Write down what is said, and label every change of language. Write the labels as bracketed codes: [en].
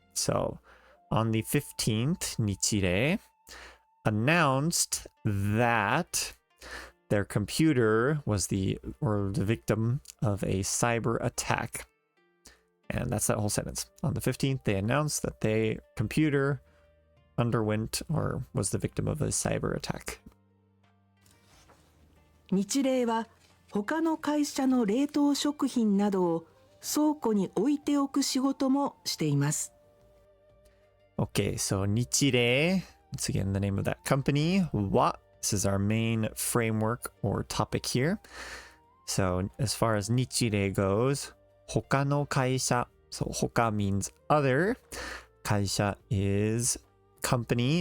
[en] So, on the 15th, nichire announced that their computer was the victim of a cyber attack. And that's that whole sentence. On the 15th, they announced that their computer underwent or was the victim of a cyber attack. [ja] 日例は他の会社の冷凍食品などを倉庫に置いておく仕事もしています。 [en] Okay, so 日例, once again the name of that company, This is our main framework or topic here. So as far as nichire goes, 他の会社. So 他 means other. 会社 is company.